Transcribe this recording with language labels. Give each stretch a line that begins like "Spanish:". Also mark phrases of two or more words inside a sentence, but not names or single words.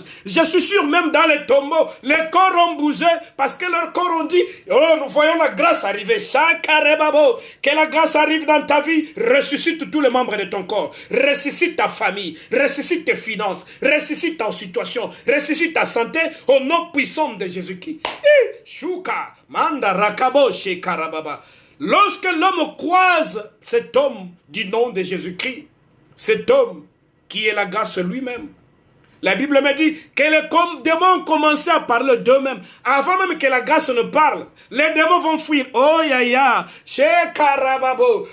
French: Je suis sûr, même dans les tombeaux, les corps ont bougé parce que leurs corps ont dit, oh, nous voyons la grâce arriver. Chakarebabo, que la grâce arrive dans ta vie, ressuscite tous les membres de ton corps. Ressuscite ta famille, ressuscite tes finances, ressuscite ta situation, ressuscite ta santé au nom puissant de Jésus-Christ. Shuka, manda rakabo shekarababa. Lorsque l'homme croise cet homme du nom de Jésus-Christ, cet homme qui est la grâce lui-même, la Bible me dit que les démons commençaient à parler d'eux-mêmes. Avant même que la grâce ne parle, les démons vont fuir. Oh ya ya, chez Karababo.